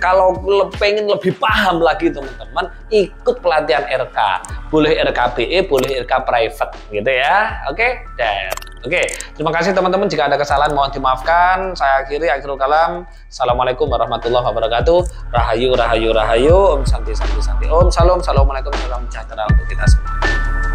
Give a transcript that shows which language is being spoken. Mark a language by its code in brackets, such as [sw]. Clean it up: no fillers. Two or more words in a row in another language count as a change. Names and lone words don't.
[id] Kalau pengen lebih paham lagi teman-teman, ikut pelatihan RK. Boleh RKBE, boleh RK private gitu ya. Oke? Dan oke, terima kasih teman-teman. Jika ada kesalahan mohon dimaafkan. Saya akhiri, [ar] آخر الكلام. السلام عليكم ورحمة الله وبركاته. [jv] Rahayu, rahayu, rahayu. [sa] Om Santi, Santi, Santi. Om Salam. [ar] السلام عليكم ورحمة الله وبركاته [id] untuk kita semua.